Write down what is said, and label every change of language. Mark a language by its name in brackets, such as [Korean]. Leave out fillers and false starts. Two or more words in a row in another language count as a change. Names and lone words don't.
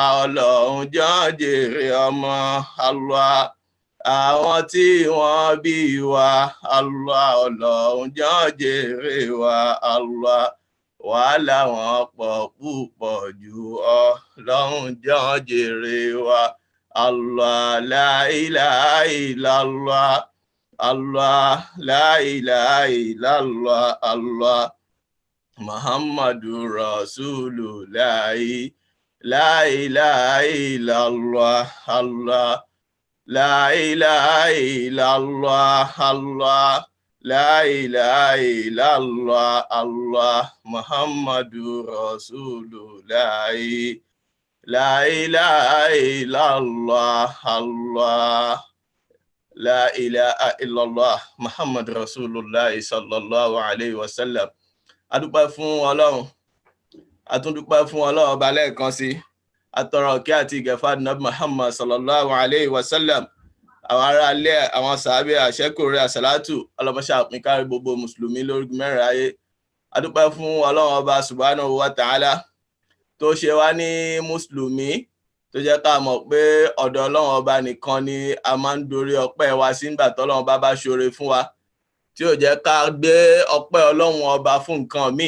[Yoruba] Ọlọ́run jọ̀ọ́ jèrè ọmọ Allah. Àwọn tí wọ́n bí wa Allah. Ọlọ́run jọ̀ọ́ jèrè wa Allah. Wàhálà wọn pọ̀ púpọ̀ jù Ọlọ́run jọ̀ọ́ jèrè wa Allah. [Arabic] لا إله إلا الله. الله. لا إله إلا الله. الله. محمد رسول الله. لا إله إلا الله. الله. لا إله إلا الله. الله. لا إله إلا الله. الله. محمد رسول الله. لا إله إلا الله. الله. لا إله إلا الله. محمد رسول الله صلى الله عليه وسلم. [Yoruba] Adúpẹ́ fún Ọlọ́run. Atúndúpẹ́ fún Ọlọ́run ọba lẹ́ẹ̀kan sí. Atọrọ kí àti ìgẹ̀fà Nabi Muhammad [Arabic] صلى الله عليه وسلم. [Yoruba] Àwọn ará ilé, àwọn sàábé, àṣẹ́kùnrin àsàlátù, ọlọ́mọṣà pín kárí gbogbo mùsùlùmí lórígun mẹ́rin ayé. Adúpẹ́ fún Ọlọ́run ọba [Arabic] سبحانه وتعالى [Yoruba] tó ṣe wá ní mùsùlùmí, tó jẹ́ ká mọ̀ pé ọ̀dọ̀ Ọlọ́run ọba nìkan ni a máa ń dorí ọpẹ́ wa sí nígbà tọ́lọ́run bá bá ṣoore fún wa, tí ò jẹ́ ká gbé ọpẹ́ Ọlọ́run ọba fún nǹkan míì.